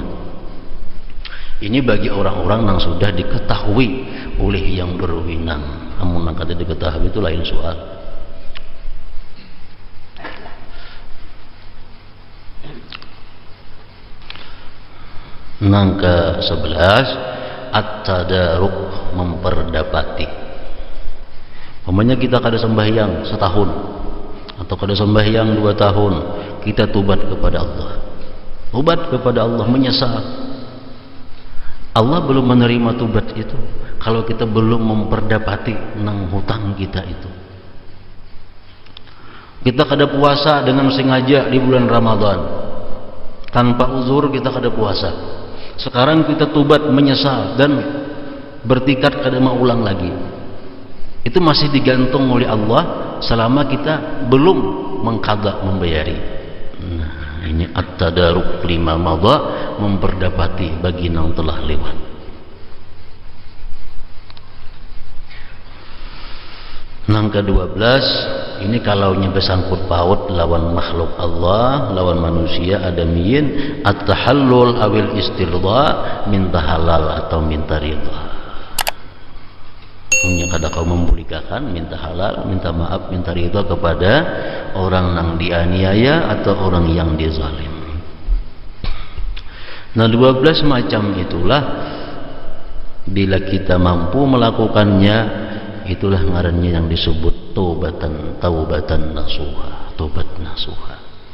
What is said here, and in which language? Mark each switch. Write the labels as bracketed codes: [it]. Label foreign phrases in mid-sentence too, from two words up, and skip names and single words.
[id] Ini bagi orang-orang yang sudah diketahui oleh yang berwenang. [bjn] Namun yang kada diketahui itu lain soal. Nang ke-11 at-tadaruk, memperdapati. Umpamanya kita kada sembahyang setahun atau kada sembahyang 2 tahun, kita tobat kepada Allah. Tobat kepada Allah, menyesal. Allah belum menerima tobat itu kalau kita belum memperdapati nang hutang kita itu. Kita kada puasa dengan sengaja di bulan Ramadan. Tanpa uzur kita kada puasa. Sekarang kita tobat menyesal dan bertekad kada mau ulang lagi. [id] Itu masih digantung oleh Allah selama kita belum mengqadha, membayari. Nah, ini [ar] التدارك لما مضى, [id] memperdapati bagi yang telah lewat. [bjn] Nang ke-12, ini kalau bersangkut paut lawan makhluk Allah, lawan manusia adamiyin, [ar] التحلل أو الاسترضاء, [bjn] minta halal atau minta ridha. Yang kada kau membolehkan minta halal, [id] minta maaf, minta ridha kepada orang yang dianiaya atau orang yang dizalim. [bjn] Nah, 12 macam itulah bila kita mampu melakukannya, itulah ngarannya yang disebut [ar] توبة نصوحا, [bjn] tobat nasuha.